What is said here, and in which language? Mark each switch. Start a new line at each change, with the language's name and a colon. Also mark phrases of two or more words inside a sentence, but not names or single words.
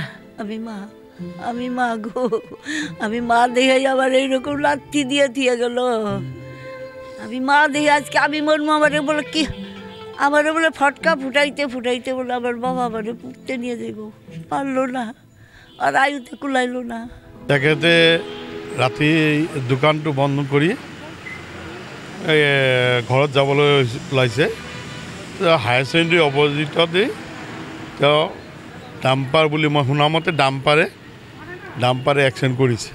Bangla: আমি মা গো। আমি মা দেখে আবার এইরকম লাথি দিয়ে থিয়ে গেল। আমি মা দেখে আজকে আমি মরমো। আমারে বলে কি, আমারে বলে ফটকা ফুটাইতে ফুটাইতে বলে আমার বাবা আমারে পুঁততে নিয়ে যাইব, পারলো না, আর আয়ুতে কুলাইলো না।
Assamese: একেতে ৰাতি দোকানটো বন্ধ কৰি ঘৰত যাবলৈ ওলাইছে।
English: higher secondary oppositeতেই
Assamese: তেওঁ ডাম্পাৰ বুলি মই শুনামতে ডাম্পাৰে এক্সিডেণ্ট কৰিছে।